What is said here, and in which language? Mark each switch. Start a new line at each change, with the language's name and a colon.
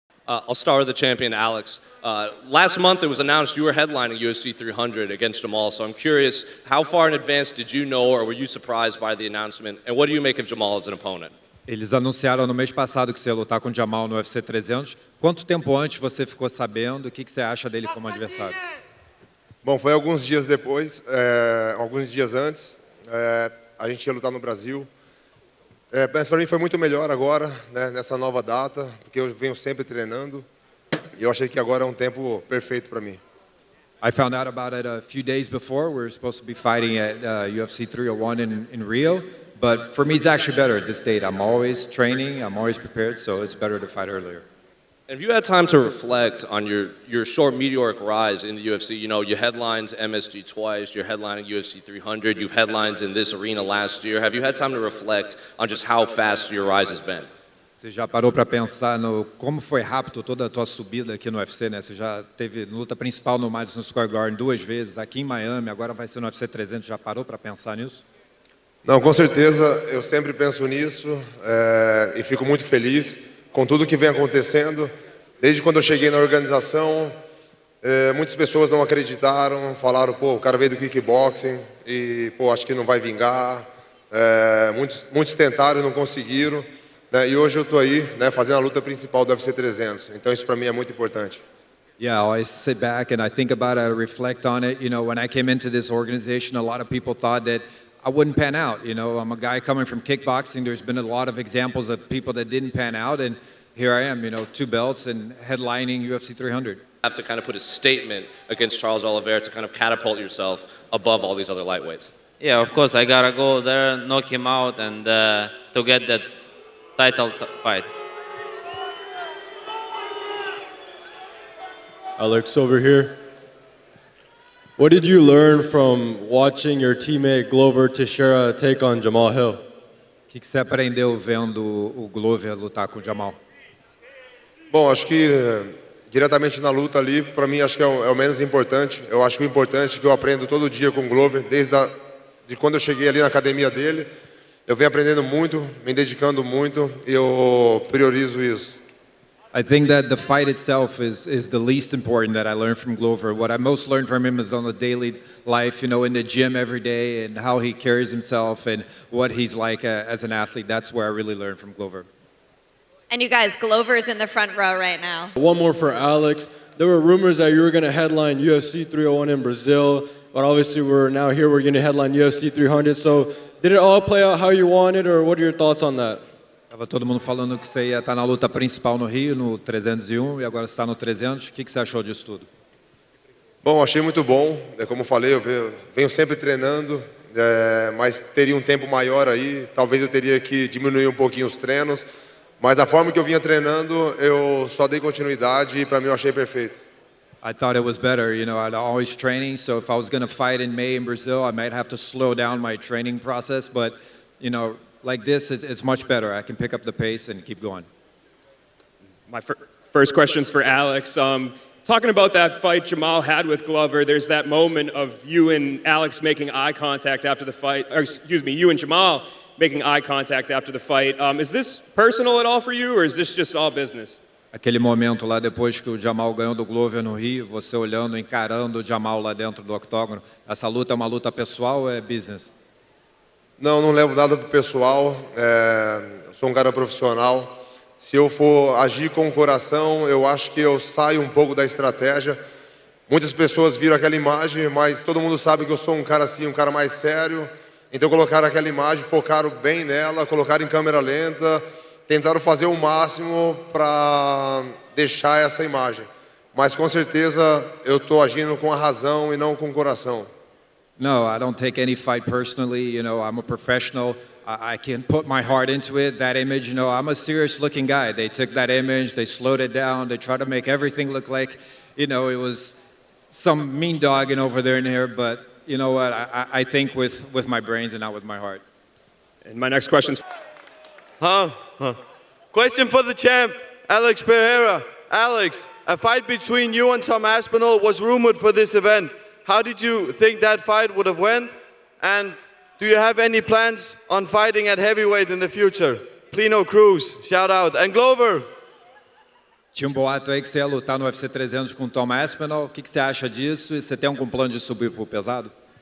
English: I'll start with the champion, Alex. Last month, it was announced you were headlining UFC 300 against Jamahal, so I'm curious, how far in advance did you know, or were you surprised by the announcement, and what do you make of Jamahal as an opponent?
Portuguese: Eles anunciaram no mês passado que você ia lutar com o Jamahal no UFC 300. Quanto tempo antes você ficou sabendo? O que você acha dele como adversário? Bom, foi alguns dias depois, alguns dias antes, a gente ia lutar no Brasil. Mas para mim foi muito melhor agora, né, nessa nova data, porque eu venho sempre treinando e eu achei que agora é tempo perfeito para mim.
English: I found out about it a few days before. We were supposed to be fighting at UFC 301 in Rio, but for me it's actually better at this date. I'm always training, I'm always prepared, so it's better to fight earlier. Have you had time to reflect on your short meteoric rise in the UFC? You know, you headlined MSG twice, you're headlining UFC 300, you've headlined in this arena last year. Have you had time to reflect on just how fast your rise has been?
Portuguese: Você já parou para pensar no como foi rápido toda a tua subida aqui no UFC, né? Você já teve luta principal no Madison Square Garden 2 vezes, aqui em Miami, agora vai ser no UFC 300. Já parou para pensar nisso? Não, com certeza, eu sempre penso nisso e fico muito feliz com tudo que vem acontecendo. Desde quando eu cheguei na organização, muitas pessoas não acreditaram, falaram, pô, o cara veio do kickboxing e, pô, acho que não vai vingar. Muitos tentaram e não conseguiram. Né? E hoje eu estou aí, né, fazendo a luta principal do UFC 300. Então isso para mim é muito importante.
English: Yeah, I always sit back and I think about it, I reflect on it. You know, when I came into this organization, a lot of people thought that I wouldn't pan out. You know, I'm a guy coming from kickboxing. There's been a lot of examples of people that didn't pan out, and here I am, you know, 2 belts and headlining UFC 300. Have to kind of put a statement against Charles Oliveira to kind of catapult yourself above all these other lightweights. Yeah, of course, I gotta go there, knock him out, and to get that title fight. Alex, over here. What did you learn from watching your teammate Glover Teixeira take on Jamahal Hill?
Portuguese: O que você aprendeu vendo o Glover lutar com o Jamahal? Bom, acho que diretamente na luta ali, para mim acho que é o menos importante. Eu acho que o importante é que eu aprendo todo dia com o Glover, de quando eu cheguei ali na academia dele. Eu venho aprendendo muito, me dedicando muito e eu priorizo isso.
English: I think that the fight itself is the least important that I learned from Glover. What I most learned from him is on the daily life, you know, in the gym every day and how he carries himself and what he's like as an athlete. That's where I really learned from Glover. And you guys, Glover's in the front row right now. One more for Alex. There were rumors that you were going to headline UFC 301 in Brazil, but obviously we're going to headline UFC 300. So did it all play out how you wanted, or what are your thoughts on that?
Portuguese: Tava todo mundo falando que você ia estar na luta principal no Rio, no 301, e agora você está no 300. O que você achou disso tudo? Bom, achei muito bom. Como eu falei, eu venho sempre treinando, mas teria um tempo maior aí. Talvez eu teria que diminuir um pouquinho os treinos. Mas da forma que eu vinha treinando, eu só dei continuidade e para mim eu achei perfeito.
English: I thought it was better, you know, I'd always training, so if I was going to fight in May in Brazil, I might have to slow down my training process, but, you know, like this, it's much better. I can pick up the pace and keep going. My first question's for Alex. Talking about that fight Jamahal had with Glover, there's that moment of you and Alex making eye contact after the fight, or excuse me, you and Jamahal making eye contact after the fight. Is this personal at all for you, or is this just all business?
Portuguese: Aquele momento lá depois que o Jamahal ganhou do Glover no Rio, você olhando, encarando o Jamahal lá dentro do octógono, essa luta é uma luta pessoal ou é business? Não levo nada pro pessoal, sou um cara profissional. Se eu for agir com o coração, eu acho que eu saio um pouco da estratégia. Muitas pessoas viram aquela imagem, mas todo mundo sabe que eu sou um cara assim, um cara mais sério. Então colocaram aquela imagem, focaram bem nela, colocaram em câmera lenta, tentaram fazer o máximo para deixar essa imagem. Mas com certeza eu estou agindo com a razão e não com o coração.
English: No, I don't take any fight personally. You know, I'm a professional. I can put my heart into it. That image, you know, I'm a serious-looking guy. They took that image, they slowed it down, they tried to make everything look like, you know, it was some mean dogging over there in here. But you know what? I think with my brains and not with my heart. And my next question's... Question for the champ, Alex Pereira. Alex, a fight between you and Tom Aspinall was rumored for this event. How did you think that fight would have went? And do you have any plans on fighting at heavyweight in the future? Plino Cruz, shout out. And Glover.
Portuguese: Tinha um boato aí que você ia lutar no UFC 300 com o Tom Aspinall. O que você acha disso? E você tem algum plano de subir pro pesado?